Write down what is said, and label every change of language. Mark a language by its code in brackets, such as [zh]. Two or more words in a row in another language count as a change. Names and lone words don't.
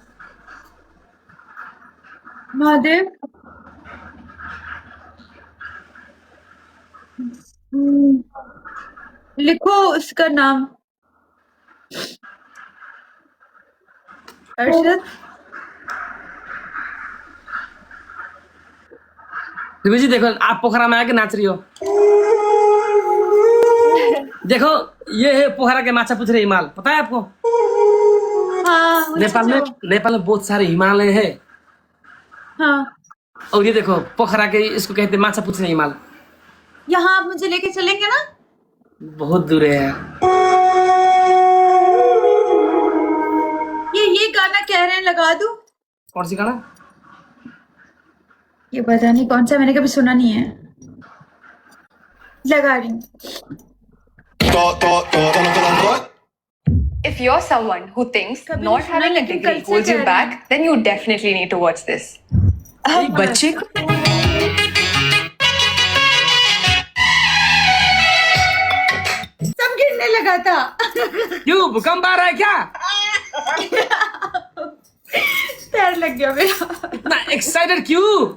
[hi] महादेव, लिखो उसका नाम। अरशद, रूबी जी देखो, आप पोखरा में आके नाच रही हो। देखो, ये है पोखरा के माछा पुछरे हिमाल, पता है आपको? हाँ मुझे नेपाल में बहुत सारे हिमालय है। हाँ, और ये देखो पोखरा के, इसको कहते हैं माछा पुछरे हिमाल। यहाँ आप मुझे लेके चलेंगे ना? बहुत दूर है यार। ये गाना कह रहे हैं, लगा दूं? कौन सी गाना? ये पता नहीं कौन सा, मैंने कभी सुना नहीं है, लगा रही हूँ। [en] If you're someone who thinks [hi] कभी [en] not [hi] नहीं सुना, [en] having a [hi] लेकिन [en] degree [hi] कल से [en] holds you [hi] कह रहे [en] back, [hi] हैं। [en] then you definitely need to watch this. [hi] एक बच्चे को सब गिरने लगा था। क्यों, भूकंप आ रहा है क्या? पैर लग गया मेरा। इतना एक्साइटेड क्यों?